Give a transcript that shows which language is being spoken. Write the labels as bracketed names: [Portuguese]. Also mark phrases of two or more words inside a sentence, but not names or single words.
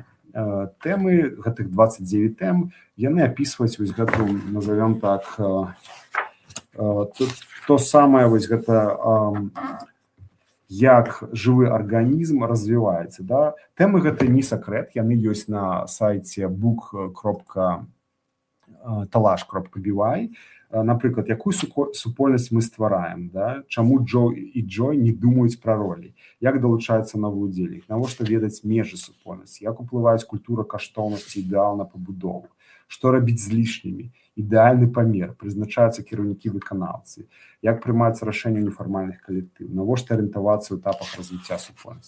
[Belarusian] Тэмы, гэтых 29 тэм, яны апісваюць вось гэту, [Russian] назовем так, [Belarusian] то самае вось гэта, як жывы арганізм развіваецца, да? Тэмы гэта не сакрэт, яны ёсць на сайце book.talash.by. Напрыклад, якую супольнасць мы ствараем, да? Чаму Джо і Джой не думаюць пра ролі, як далучаюцца новы ўдзельнік, навошта ведаць межы супольнасці, як уплываюць культура каштоўнасці, ідэал на пабудову, што рабіць з лішнімі, ідэальны памер, прызначаюцца кіраўнікі выканаўцы, як прымаюцца рашэнні нефармальных калектыў, навошта арыентавацца ў этапах развіцця супольнасці.